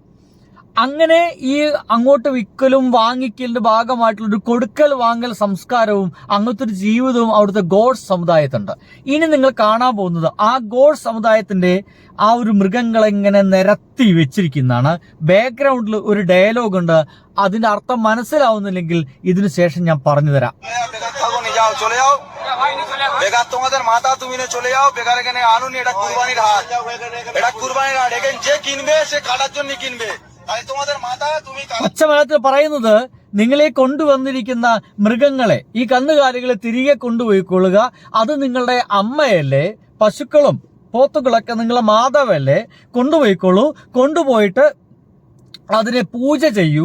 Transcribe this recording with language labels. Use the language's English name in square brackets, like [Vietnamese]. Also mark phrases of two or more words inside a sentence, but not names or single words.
[Malayalam] അങ്ങനെ ഈ അങ്ങോട്ട് വിൽക്കലും വാങ്ങിക്കലിന്റെ ഭാഗമായിട്ടുള്ളൊരു കൊടുക്കൽ വാങ്ങൽ സംസ്കാരവും അങ്ങനത്തെ ഒരു ജീവിതവും അവിടുത്തെ ഘോഷ് സമുദായത്തുണ്ട്. ഇനി നിങ്ങൾ കാണാൻ പോകുന്നത് ആ ഘോഷ് സമുദായത്തിന്റെ ആ ഒരു മൃഗങ്ങളെ ഇങ്ങനെ നിരത്തി വെച്ചിരിക്കുന്നതാണ്. ബാക്ക്ഗ്രൗണ്ടിൽ ഒരു ഡയലോഗ് ഉണ്ട്. അതിന്റെ അർത്ഥം മനസ്സിലാവുന്നില്ലെങ്കിൽ ഇതിനു ശേഷം ഞാൻ പറഞ്ഞു തരാം. [Bangla] তোমাদের মাথা তুমি চলে যাও, বেকার এখানে আনুন। এটা কুরবানির হাট, এটা কুরবানির হাট। এখানে যে কিনবে সে কাটার জন্য কিনবে। [Malayalam] പച്ചമലത്തിൽ പറയുന്നത്, നിങ്ങളെ കൊണ്ടുവന്നിരിക്കുന്ന മൃഗങ്ങളെ, ഈ കന്നുകാലികളെ തിരികെ കൊണ്ടുപോയിക്കൊള്ളുക. അത് നിങ്ങളുടെ അമ്മയല്ലേ, പശുക്കളും പോത്തുകളൊക്കെ നിങ്ങളെ മാതാവല്ലേ, കൊണ്ടുപോയിക്കൊള്ളൂ. കൊണ്ടുപോയിട്ട് അതിനെ പൂജ ചെയ്യൂ.